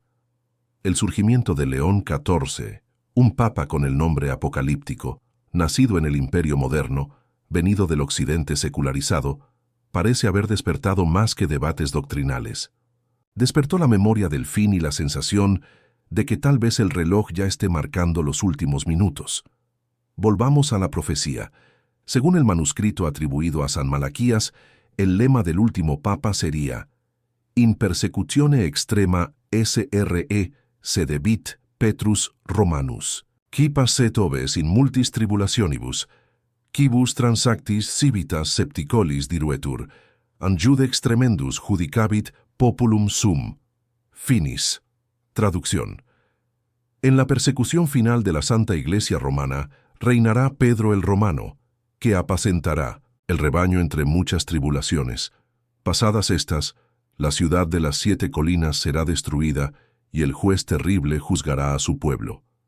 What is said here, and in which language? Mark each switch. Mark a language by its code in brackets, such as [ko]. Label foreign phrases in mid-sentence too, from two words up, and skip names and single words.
[es] El surgimiento de León XIV, un papa con el nombre apocalíptico, nacido en el imperio moderno, venido del occidente secularizado, parece haber despertado más que debates doctrinales. Despertó la memoria del fin y la sensación de que tal vez el reloj ya esté marcando los últimos minutos. Volvamos a la profecía. Según el manuscrito atribuido a San Malaquías, el lema del último papa sería [la] In persecutione extrema SRE sedebit Petrus Romanus, qui passet oves in multis tribulationibus, quibus transactis civitas septicolis diruetur, an judex tremendus judicabit populum sum. Finis. [es] Traducción. En la persecución final de la Santa Iglesia Romana, reinará Pedro el Romano, que apacentará el rebaño entre muchas tribulaciones. Pasadas estas, la ciudad de las 7 colinas será destruida y el juez terrible juzgará a su pueblo.